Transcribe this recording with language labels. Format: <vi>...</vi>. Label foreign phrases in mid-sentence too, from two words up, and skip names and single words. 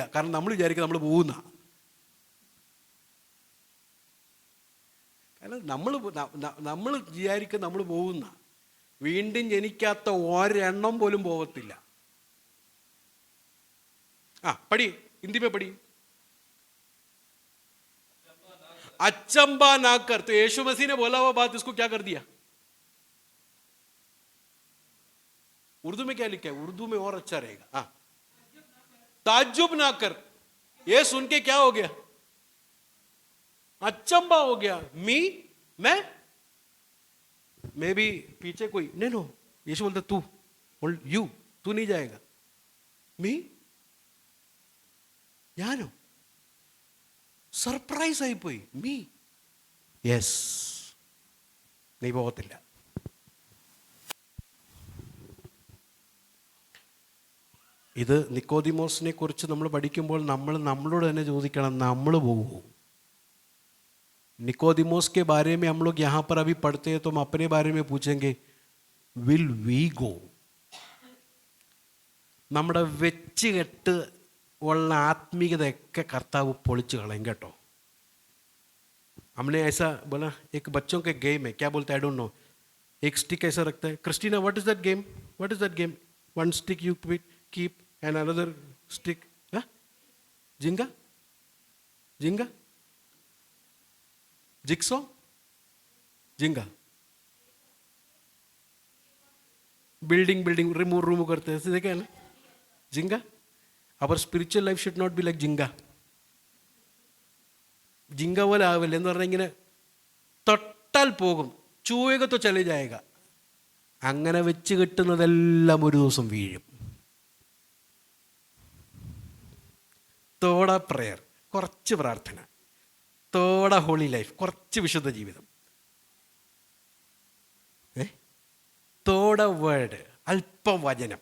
<ml>കാരണം നമ്മൾ വിചാരിക്കുക നമ്മൾ പോകുന്ന. കാരണം നമ്മൾ വിചാരിക്കുക നമ്മൾ പോകുന്ന. വീണ്ടും ജനിക്കാത്ത ഒരെണ്ണം പോലും പോകത്തില്ല.</ml> <hi>पढ़ी हिंदी में पढ़ी. अचंबा ना कर. तो यीशु मसीह ने बोला हुआ बात इसको क्या कर दिया? उर्दू में क्या लिखा है? उर्दू में और अच्छा रहेगा. ताज्जुब ना कर। ये सुन के क्या हो गया? अचंबा हो गया। मी, मैं भी पीछे कोई नहीं, नो यीशु बोलता तू, यू, तू नहीं जाएगा। मी,</hi> <ml>ഞാനോ? സർപ്രൈസ് ആയിപ്പോയി.</ml> <en>me, yes,</en> <ml>നീ പോകത്തില്ല. ഇത് നിക്കോദിമോസിനെ കുറിച്ച് നമ്മൾ പഠിക്കുമ്പോൾ നമ്മൾ നമ്മളോട് തന്നെ ചോദിക്കണം, നമ്മൾ പോകുമോ?</ml> <hi>निकोदिमोस के बारे में हम लोग यहाँ पर अभी पढ़ते हैं तो हम अपने बारे में पूछेंगे,</hi> <en>will we go?</en> <ml>നമ്മുടെ വെച്ചുകെട്ട് ഉള്ള ആത്മീയതയൊക്കെ കർത്താവ് പൊളിച്ചു കളയും കേട്ടോ.</ml> <hi>हमने ऐसा बोला, एक बच्चों के गेम है, क्या बोलते हैं</hi> <en>I don't know,</en> <hi>एक स्टिक ऐसा रखता है. क्रिस्टीना,</hi> <en>What is that game? What is that game? One stick you keep and another stick, Jenga, Jenga, jikso, Jenga, building remove</en> <hi>करते हैं, देखा है ना,</hi> <en>जिंगा.</en> <ml>അവർ</ml> <en>spiritual life should not be like Jenga.</en> <ml>ജിങ്ക പോലെ ആവില്ല എന്ന് പറഞ്ഞാൽ ഇങ്ങനെ തൊട്ടാൽ പോകും,</ml> <hi>छुएगा तो चली जाएगा.</hi> <ml>അങ്ങനെ വെച്ച് കെട്ടുന്നതെല്ലാം ഒരു ദിവസം വീഴും. തോട പ്രയർ, കുറച്ച് പ്രാർത്ഥന, തോട</ml> <en>holy life,</en> <ml>കുറച്ച് വിശുദ്ധ ജീവിതം, തോട വേർഡ്, അല്പം വചനം.</ml>